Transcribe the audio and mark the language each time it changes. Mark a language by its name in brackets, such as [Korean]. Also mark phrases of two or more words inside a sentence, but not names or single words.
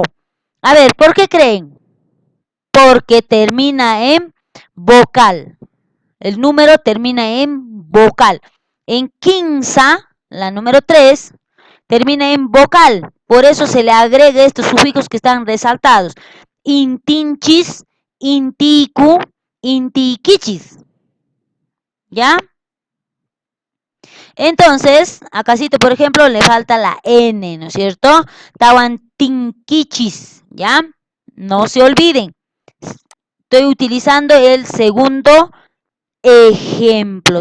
[Spanish] A ver, ¿por qué creen? Porque termina en vocal. El número termina en vocal. En quinza, la número 3, termina en vocal. Por eso se le agrega estos sufijos que están resaltados. [Quechua] Intinchis, intiku, intiquichis. [Spanish] ¿Ya? Entonces, acácito, por ejemplo, le falta la N, ¿no es cierto? Tahuantinquichis, ¿ya? No se olviden. Estoy utilizando el segundo ejemplo.